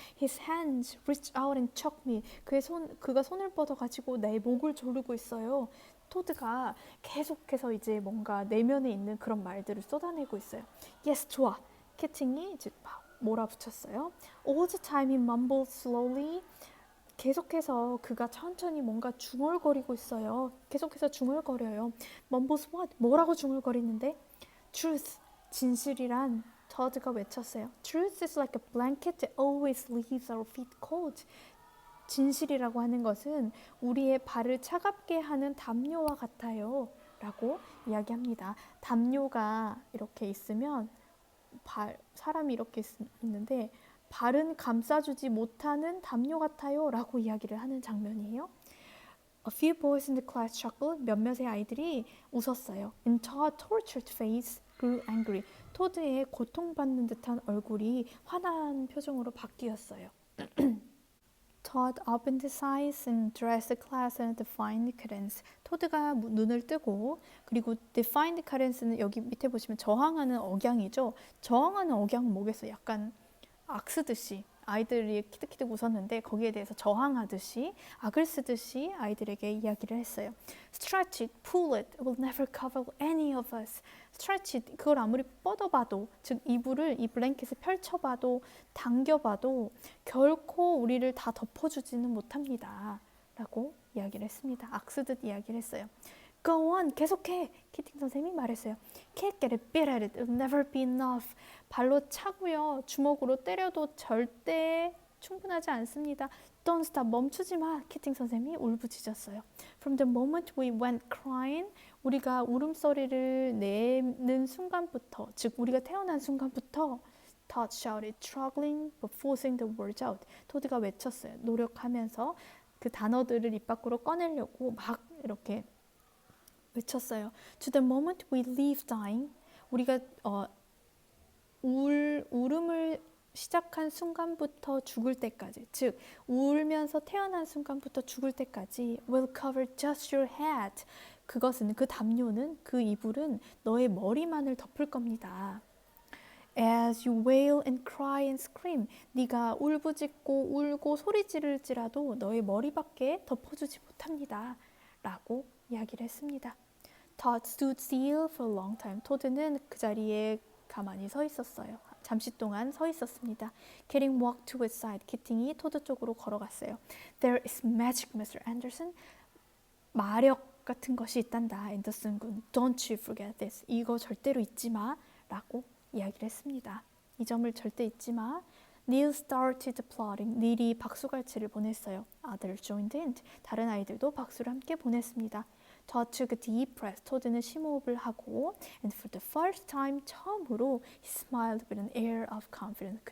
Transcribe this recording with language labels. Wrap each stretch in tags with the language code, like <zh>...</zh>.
<en>His hands reach out and choke me.</en> <ko>그가 손을 뻗어가지고 내 목을 조르고 있어요. 토드가 계속해서 이제 뭔가 내면에 있는 그런 말들을 쏟아내고 있어요. Yes, 좋아. 키팅이 이제 막 몰아붙였어요.</ko> <en>All the time he mumbles slowly.</en> <ko>계속해서 그가 천천히 뭔가 중얼거리고 있어요. 계속해서 중얼거려요.</ko> <en>Mumbles what?</en> <ko>뭐라고 중얼거리는데? Truth, 진실이란 토드가 외쳤어요.</ko> <en>Truth is like a blanket that always leaves our feet cold.</en> <ko>진실이라고 하는 것은 우리의 발을 차갑게 하는 담요와 같아요. 라고 이야기합니다. 담요가 이렇게 있으면 사람이 이렇게 있는데 발은 감싸주지 못하는 담요 같아요. 라고 이야기를 하는 장면이에요.</ko> <en>A few boys in the class chuckled.</en> <ko>몇몇의 아이들이 웃었어요.</ko> <en>And Todd's tortured face grew angry.</en> <ko>토드의 고통받는 듯한 얼굴이 화난 표정으로 바뀌었어요.</ko> <en>Todd opened his eyes and addressed the class in a defiant cadence.</en> <ko>토드가 눈을 뜨고 그리고 defiant cadence는 여기 밑에 보시면 저항하는 억양이죠. 저항하는 억양은 뭐겠어요? 약간 악쓰듯이 아이들이 키득키득 웃었는데 거기에 대해서 저항하듯이 악을 쓰듯이 아이들에게 이야기를 했어요.</ko> <en>Stretch it, pull it, it will never cover any of us. Stretch it,</en> <ko>그걸 아무리 뻗어봐도, 즉 이불을, 이 블랭켓을 펼쳐봐도 당겨봐도 결코 우리를 다 덮어주지는 못합니다. 라고 이야기를 했습니다. 악쓰듯 이야기를 했어요.</ko> <en>Go on,</en> <ko>계속해. 키팅 선생님이 말했어요.</ko> <en>Can't get a bit at it, it'll never be enough.</en> <ko>발로 차고요. 주먹으로 때려도 절대 충분하지 않습니다.</ko> <en>Don't stop,</en> <ko>멈추지 마. 키팅 선생님이 울부짖었어요.</ko> <en>From the moment we went crying,</en> <ko>우리가 울음소리를 내는 순간부터, 즉 우리가 태어난 순간부터</ko> <en>Todd shouted, struggling but forcing the words out.</en> <ko>토드가 외쳤어요. 노력하면서 그 단어들을 입 밖으로 꺼내려고 막 이렇게 외쳤어요.</ko> <en>To the moment we leave dying,</en> <ko>우리가 울음을 시작한 순간부터 죽을 때까지, 즉 울면서 태어난 순간부터 죽을 때까지</ko> <en>will cover just your head.</en> <ko>그것은, 그 담요는, 그 이불은 너의 머리만을 덮을 겁니다.</ko> <en>As you wail and cry and scream,</en> <ko>네가 울부짖고 울고 소리 지를지라도 너의 머리밖에 덮어주지 못합니다. 라고 이야기를 했습니다.</ko> <en>Todd stood still for a long time.</en> <ko>토드는 그 자리에 가만히 서 있었어요. 잠시 동안 서 있었습니다.</ko> <en>Kitty walked to his side.</en> <ko>키팅이 토드 쪽으로 걸어갔어요.</ko> <en>There is magic, Mr. Anderson.</en> <ko>마력 같은 것이 있단다, 앤더슨 군.</ko> <en>Don't you forget this.</en> <ko>이거 절대로 잊지 마. 라고 이야기를 했습니다. 이 점을 절대 잊지 마.</ko> <en>Neil started applauding.</en> <ko>닐이 박수갈채를 보냈어요.</ko> <en>Others joined in.</en> <ko>다른 아이들도 박수를 함께 보냈습니다.</ko> <en>Todd took a deep breath.</en> <ko>토드는 심호흡을 하고</ko> <en>and for the first time,</en> <ko>처음으로</ko> <en>he smiled with an air of confidence.</en>